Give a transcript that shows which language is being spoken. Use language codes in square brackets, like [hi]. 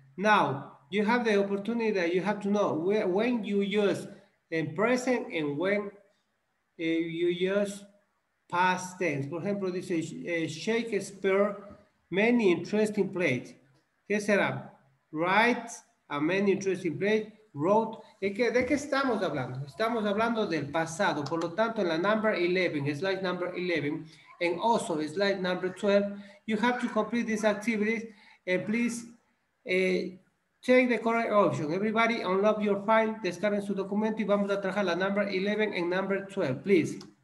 [en] Now, you have the opportunity that you have to know when you use in present and when you use past tense. [es] Por ejemplo, dice Shakespeare, [en] many interesting plays. [es] ¿Qué será? [en] Write a many interesting plays. Wrote. [es] ¿De qué estamos hablando? Estamos hablando del pasado. Por lo tanto, en la [en] number 11, slide number 11, and also slide number 12, you have to complete these activities. And please check the correct option. Everybody unlock your file, [es] descarguen su documento y vamos a trabajar la [en] number 11 and number 12, please.